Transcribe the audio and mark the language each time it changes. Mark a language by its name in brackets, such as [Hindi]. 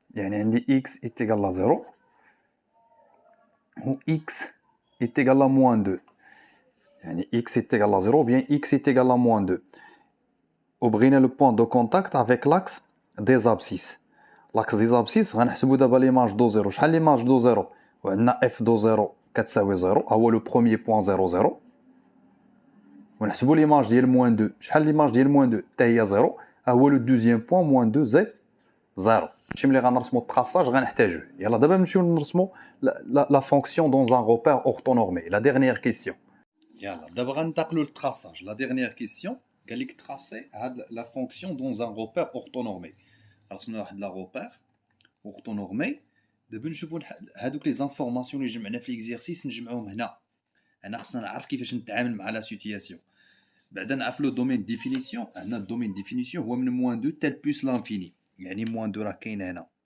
[French] يعني عندي x est égal à 0 ou x est égal à moins 2. يعني x est égal à 0 ou bien x est égal à moins 2. [Arabic] وبغينا [French] le point de contact avec l'axe des abscisses. [Arabic] L'axe des abscisses غنحسبوا دابا l'image دو 0. شحال l'image دو 0؟ وعندنا f دو 0 كتساوي 0 هو لو بروميير بوين 0 0. ونحسبوا l'image ديال موان 2. شحال l'image ديال موان 2؟ حتى هي 0 هو لو دوزيام بوين موان 2 زائد 0. هادشي ملي غنرسموا التراساج غنحتاجوه. يلا دابا نمشيو نرسموا [French] la fonction dans un repère orthonormé. La dernière question. [Arabic] يلا دابا غننتقلوا للتراساج. [French] La dernière question [Arabic] قال لك تراسي هاد [French] la fonction dans un repère orthonormé. [Arabic] رسمنا واحد لا [French] repère orthonormé. [Arabic] دابا نشوفوا هادوك لي زانفورماسيون اللي جمعنا في ليكزيرسيس نجمعوهم هنا. انا خصنا نعرف كيفاش نتعامل مع لا سيتوياسيون. بعدا نعرف لو دومين ديفينيسيون. عندنا الدومين ديفينيسيون هو من موان 2 تال بلس لانفيني. يعني موان 2 راه كاينه هنا.